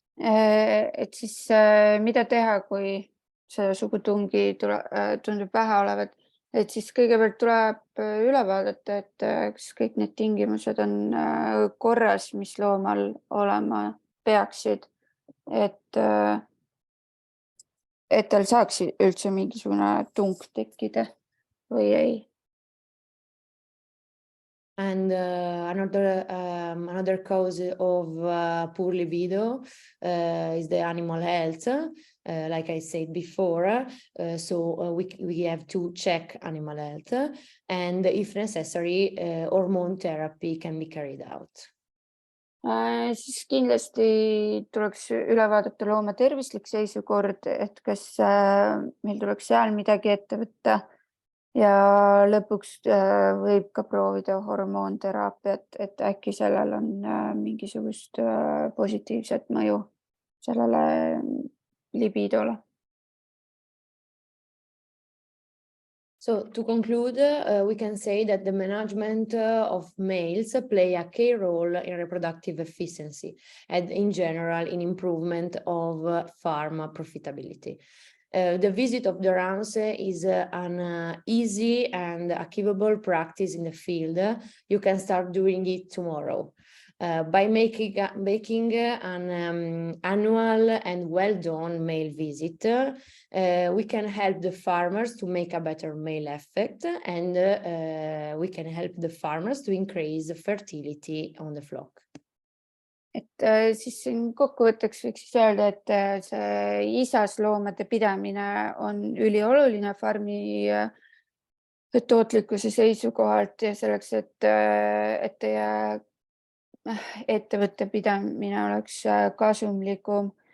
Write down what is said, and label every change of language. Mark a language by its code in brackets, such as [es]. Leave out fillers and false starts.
[et] Et siis mida teha, kui see sugutungi tundub vähe olevat, et siis kõigepealt tuleb üle vaadata, et kas kõik need tingimused on korras, mis loomal olema peaksid, et tal saaks üldse mingisugune tung tekkida või ei. [en] And another cause of poor libido is the animal health, like I said before. So we have to check animal health, and if necessary, hormone therapy can be carried out. [et] Siis kindlasti tuleks üle vaadata looma tervislik seisukord, et kas meil tuleks seal midagi ette võtta. Ja lõpuks võib ka proovida hormoonteraapiat, et äkki sellel on mingisugust positiivset mõju sellele libidole. [en] So to conclude, we can say that the management of males play a key role in reproductive efficiency and in general in improvement of farm profitability. The visit of the rams is an easy and achievable practice in the field. You can start doing it tomorrow. By making an annual and well-done male visit, we can help the farmers to make a better male effect, and we can help the farmers to increase fertility on the flock. [et] Et siis siin kokkuvõtteks võiks siis öelda, et see isasloomade pidamine on ülioluline farmi tootlikkuse seisukohalt ja selleks, et teie ettevõtte pidamine oleks kasumlikum.